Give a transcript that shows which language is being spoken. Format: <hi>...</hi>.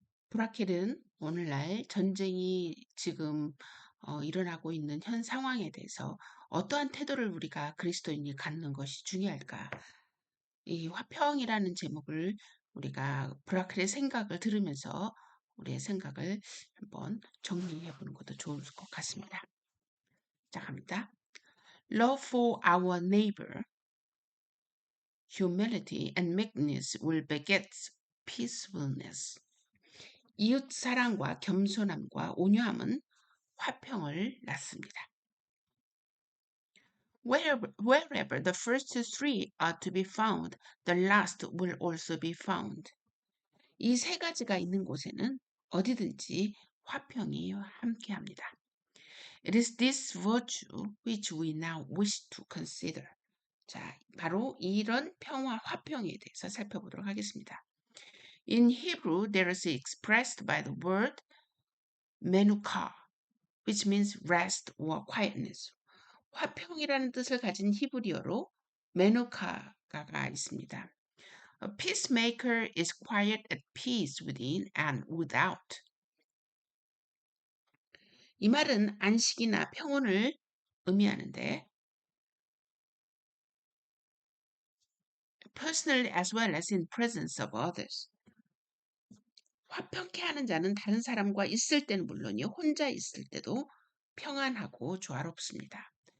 <ko>브라켈은 오늘날 전쟁이 지금 일어나고 있는 현 상황에 대해서 어떠한 태도를 우리가 그리스도인이 갖는 것이 중요할까? 이 화평이라는 제목을 우리가 브라켈의 생각을 들으면서 우리의 생각을 한번 정리해 보는 것도 좋을 것 같습니다. 자, 갑니다.</ko> <en>Love for our neighbor, humility and meekness will beget peacefulness.</en> <ko>이웃 사랑과 겸손함과 온유함은 화평을 낳습니다.</ko> <en>Wherever the first three are to be found, the last will also be found.</en> <ko>이 세 가지가 있는 곳에는 어디든지 화평이 함께합니다.</ko> <en>It is this virtue which we now wish to consider.</en> <ko>자, 바로 이런 평화, 화평에 대해서 살펴보도록 하겠습니다.</ko> <en>In Hebrew, there is expressed by the word menucha, which means rest or quietness.</en> <ko>화평이라는 뜻을 가진 히브리어로 메누카가 있습니다.</ko> <en>A peacemaker is quiet at peace within and without.</en> <ko>이 말은 안식이나 평온을 의미하는데</ko> <en>personally as well as in presence of others.</en> <ko>화평케 하는 자는 다른 사람과 있을 때는 물론이요, 혼자 있을 때도 평안하고 조화롭습니다.</ko>